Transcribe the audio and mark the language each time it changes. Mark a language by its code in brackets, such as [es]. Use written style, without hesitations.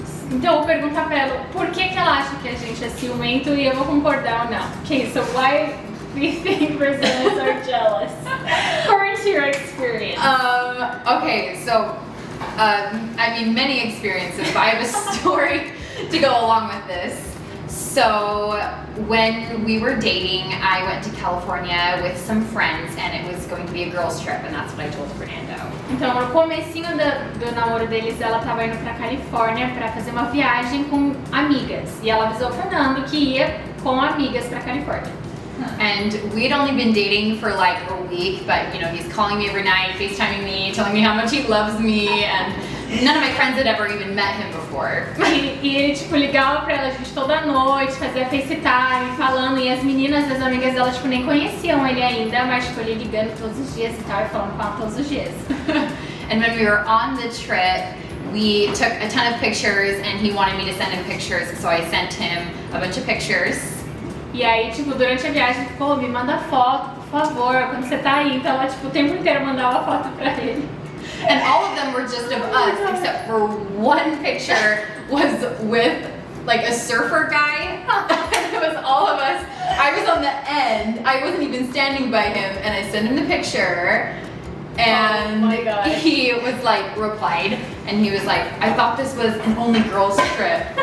[pt] Então eu vou perguntar pra ela por que ela acha que a gente é ciumento e eu vou concordar ou não. [en] Okay, so why do you think Brazilians are jealous? According to your experience. Okay, so I mean many experiences, but I have a story to go along with this. So when we were dating, I went to California with some friends, and it was going to be a girls' trip, and that's what I told Fernando. [pt] Então, no comecinho do namoro deles, ela estava indo pra Califórnia para fazer uma viagem com amigas. E ela avisou o Fernando que ia com amigas pra Califórnia. [en] And we'd only been dating for like a week, but you know, he's calling me every night, FaceTiming me, telling me how much he loves me, and none of my friends had ever even met him before. [pt] E ele, tipo, ligava pra ela, gente, toda noite, fazia FaceTime, falando, e as meninas, as amigas dela, tipo, nem conheciam ele ainda, mas, tipo, ele ligando todos os dias e tal, e falando com ela todos os dias. [en] And when we were on the trip, we took a ton of pictures, and he wanted me to send him pictures, so I sent him a bunch of pictures. [pt] E aí, tipo, durante a viagem, pô, me manda foto, por favor, quando você tá aí. Então ela, tipo, o tempo inteiro mandava foto pra ele. [en] And all of them were just of us, except for one picture was with like a surfer guy. It was all of us. I was on the end. I wasn't even standing by him, and I sent him the picture. And oh my God. He was like, replied, and he was like, I thought this was an only girls trip.